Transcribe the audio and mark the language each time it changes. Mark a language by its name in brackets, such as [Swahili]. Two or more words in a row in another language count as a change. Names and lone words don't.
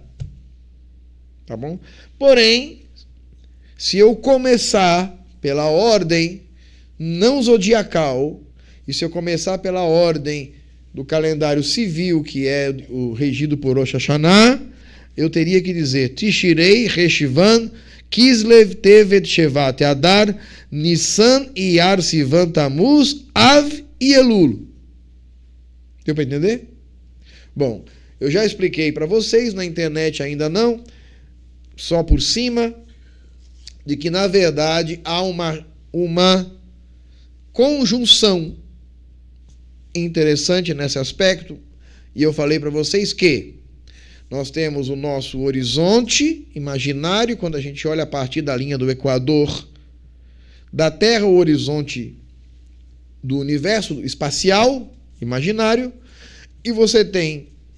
[Portuguese] Tá bom? Porém, se eu começar pela ordem não zodiacal, e se eu começar pela ordem do calendário civil, que é o regido por Rosh Hashanah, eu teria que dizer Tishrei, Reshivan, Kislev, Tevet, Shevat, Adar, Nissan, Iyar, Sivan, Tammuz, Av e Elul. Deu para entender? Bom, eu já expliquei para vocês, na internet ainda não, só por cima, de que na verdade há uma conjunção interessante nesse aspecto, e eu falei para vocês que nós temos o nosso horizonte imaginário, quando a gente olha a partir da linha do Equador da Terra, o horizonte do universo espacial imaginário, e você tem